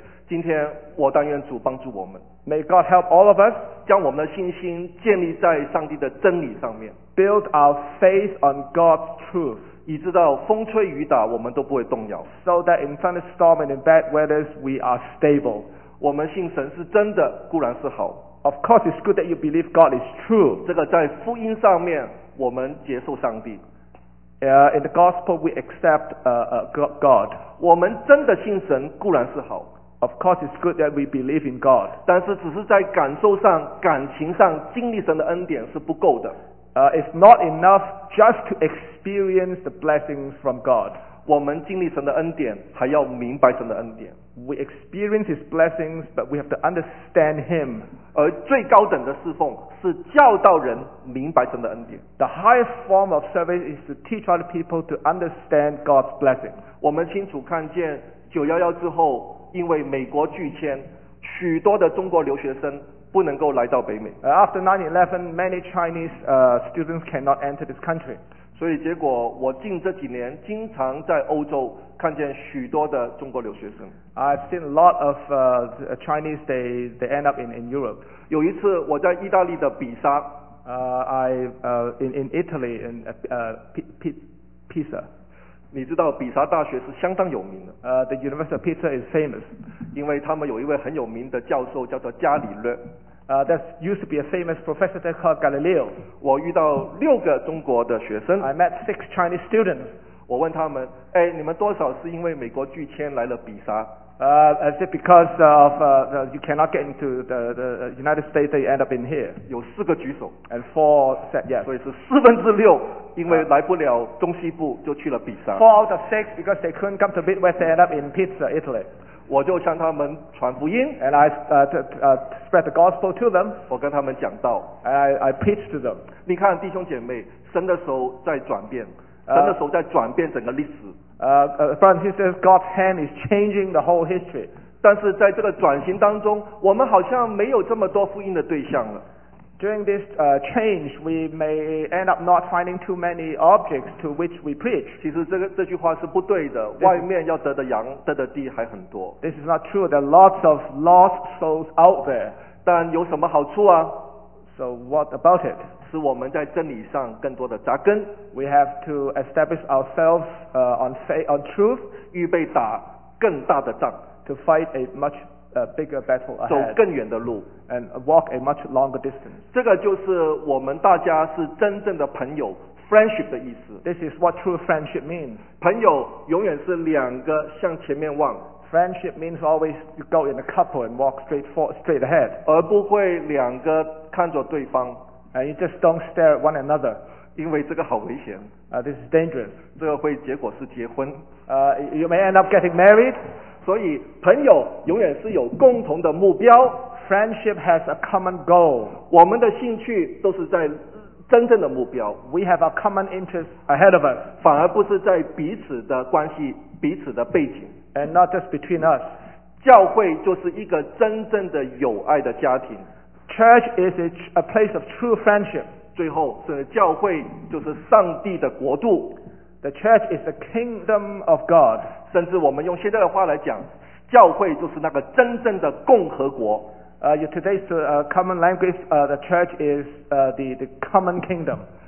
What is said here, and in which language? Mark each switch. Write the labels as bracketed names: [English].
[Chinese] 今天我但愿主帮助我们。 [English] May God help all of us, [Chinese] 将我们的信心建立在上帝的真理上面。 [English] Build our faith on God's truth. [Chinese] 以致到风吹雨打我们都不会动摇。 [English] So that in thunderstorm and in bad weathers we are stable. [Chinese] 我们信神是真的固然是好。 [English] Of course it's good that you believe God is true. [Chinese] 这个在福音上面我们接受上帝。 [English] In the gospel we accept, God. [Chinese] 我们真的信神固然是好。 [English] Of course it's good that we believe in God. [Chinese] 但是只是在感受上、感情上经历神的恩典是不够的。 [English] It's not enough just to experience the blessings from God. [Chinese] 我们经历神的恩典，还要明白神的恩典。 [English] We experience His blessings, but we have to understand Him. [Chinese] 而最高等的侍奉是教导人明白神的恩典。 [English] The highest form of service is to teach other people to understand God's blessings. [Chinese] 我们清楚看见911之后，因为美国拒签，许多的中国留学生不能够来到北美。 [English] After 9/11, many Chinese, students cannot enter this country. [Chinese] 所以结果我近这几年经常在欧洲看见许多的中国留学生。 [English] I've seen a lot of, Chinese, they end up in Europe. [Chinese] 有一次我在意大利的比萨。 [English] In Italy, in Pisa. [Chinese] 你知道比萨大学是相当有名的。 [English] The University of Pisa is famous. [Chinese] 因为他们有一位很有名的教授叫做伽利略。 [English] There used to be a famous professor called Galileo. [Chinese] 我遇到六个中国的学生。 [English] I met six Chinese students. [Chinese] 我问他们，哎，你们多少是因为美国拒签来了比萨？ [English] Is it because of you cannot get into the United States, they end up in here? [Chinese] 有四个举手 [English] ，and four said yes. [Chinese] 所以是四分之六，因为来不了中西部，就去了比萨。 [English] Four out of six because they couldn't come to Midwest, they end up in Pisa, Italy. [Chinese] 我就向他们传福音 [English] ，and I spread the gospel to them. [Chinese] 我跟他们讲道 [English] ，and I preach to them. [Chinese] 你看弟兄姐妹，神的手在转变，神的手在转变整个历史。 [English] Brother says God's hand is changing the whole history. [Chinese] 但是在这个转型当中，我们好像没有这么多福音的对象了。 [English] During this change, we may end up not finding too many objects to which we preach. [Chinese] 其实这句话是不对的。外面要得的羊、得的地还很多。 [English] This is not true. There are lots of lost souls out there. [Chinese] 但有什么好处啊？ [English] So what about it? [Chinese] 使我们在真理上更多的扎根。 [English] We have to establish ourselves on faith, on truth, [Chinese] 预备打更大的仗 [English] ，to fight a much bigger battle ahead, [Chinese] 走更远的路 [English] ，and walk a much longer distance. [Chinese] 这个就是我们大家是真正的朋友 ，friendship 的意思。 [English] This is what true friendship means. [Chinese] 朋友永远是两个向前面望。 [English] Friendship means always you go in a couple and walk straight forward, straight ahead. [Chinese] 而不会两个看着对方。 [English] And you just don't stare at one another. [Chinese] 因为这个好危险。 [English] This is dangerous. [Chinese] 这个会结果是结婚。 [English] You may end up getting married. [Chinese] 所以朋友永远是有共同的目标。 [English] Friendship has a common goal. [Chinese] 我们的兴趣都是在真正的目标。 [English] We have a common interest ahead of us. [Chinese] 反而不是在彼此的关系、彼此的背景。 [English] And not just between us. [Chinese] 教会就是一个真正的友爱的家庭。 [English] Church is a place of true friendship. [Chinese] 最后，是教会就是上帝的国度。 [English] The church is the kingdom of God. [Chinese] 甚至我们用现在的话来讲，教会就是那个真正的共和国。 [English] Today's common language, the church is the common kingdom,